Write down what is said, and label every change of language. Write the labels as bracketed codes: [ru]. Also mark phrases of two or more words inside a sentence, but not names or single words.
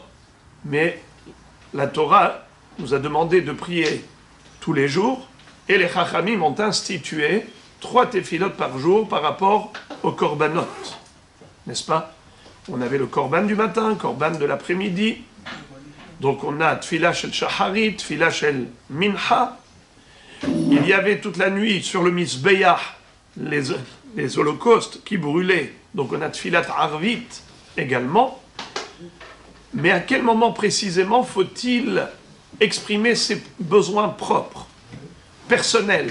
[fr] Mais la Torah nous a demandé de prier tous les jours, et les Chachamim ont institué 3 tefilot par jour par rapport aux korbanot. N'est-ce pas? On avait le korban du matin, korban de l'après-midi. Donc on a [he] תפילה של שחרית, תפילה של מנחה. [fr] Il y avait toute la nuit sur le misbeach les holocaustes qui brûlaient. Donc on a [he] תפילת ערבית [fr] également. Mais à quel moment précisément faut-il exprimer ses besoins propres, personnels?